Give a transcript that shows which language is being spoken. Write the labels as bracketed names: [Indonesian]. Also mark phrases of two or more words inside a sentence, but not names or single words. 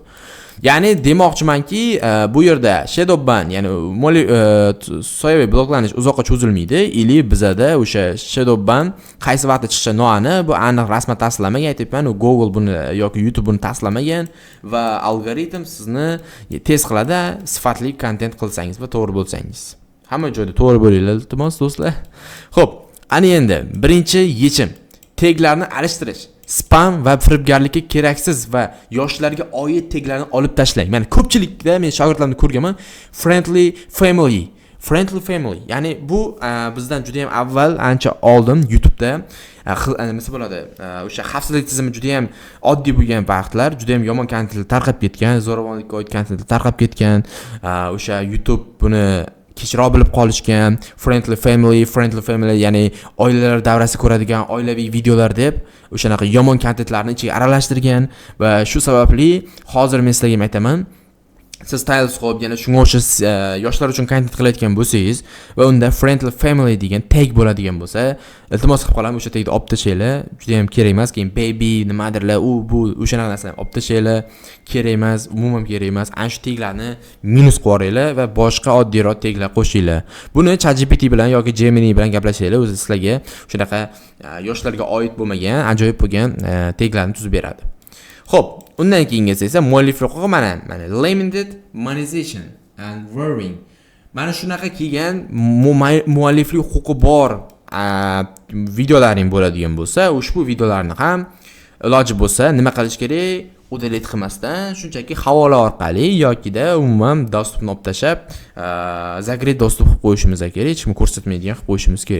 [Uzbek] Ya'ni demoqchimanki, bu yerda [English] shadow ban, [Uzbek] ya'ni soyaviy bloklanish uzoqqa cho'zilmaydi, ili bizada o'sha [English] shadow ban [Uzbek] qaysi vaqtda chiqishi noaniq, bu aniq rasman tasdiqlanmagan, aytibman, Google buni yoki YouTube buni tasdiqlamagan va algoritm sizni test qiladi, sifatli kontent qilsangiz va to'g'ri bo'lsangiz. Hamma joyda to'g'ri bo'linglar, iltimos do'stlar. Xo'p, ana endi birinchi yechim taglarni alishtirish. Spam va firibgarlikka keraksiz va yoshlarga oid taglarni olib tashlang. Men ko'pchilikda men shogirdlarimni ko'rganman, [English] friendly family. [Uzbek] Ya'ni bu bizdan juda ham avval ancha oldin YouTube'da nima bo'ladi? O'sha xavfsizlik tizimi juda ham oddiy bo'lgan vaqtlar, juda ham yomon kontentlar tarqab ketgan, zo'ravonlikka oid kontentlar tarqab ketgan. O'sha YouTube buni kechroq bilib qolishgan, [English] friendly family, [Uzbek] ya'ni oilalar davrasi ko'radigan oilaviy videolar deb o'shanaqa yomon kontentlarni ichiga aralashtirgan va shu sababli hozir men sizlarga aytaman, siz Tailscope, yana shunga o'xshash yoshlar uchun kontent qilayotgan bo'lsangiz va unda [English] friendly family [Uzbek] degan tag bo'ladigan bo'lsa, iltimos qilib qolaman, o'sha tagni olib tashlaylar. Juda ham kerak emas. Keyin baby nimadirlar, bu o'shanaqa narsalarni olib tashlaylar. Kerak emas, umuman kerak emas. Ana shu taglarni minus qilib yuboringlar va boshqa oddiyroq taglar qo'shinglar. Buni ChatGPT bilan yoki Gemini bilan gaplashinglar, o'zi sizlarga shunaqa yoshlarga oid bo'lmagan, ajoyib bo'lgan taglarni tuzib beradi. Xo'p, undan keyingisi esa mualliflik huquqi, mana [English] limited monetization and warning. [Uzbek] Mana shunaqa kelgan mualliflik huquqi bor videolaring bo'ladigan bo'lsa, ushbu videolarni ham iloji bo'lsa nima qilish kerak? Udalet qilmasdan, shunchaki havola orqali yokida umuman dostupni olib tashab, [Russian] закрыт доступ [Uzbek] qilib qo'yishimiz kerak, hech kim ko'rsatmaydigan qilib qo'yishimiz kerak.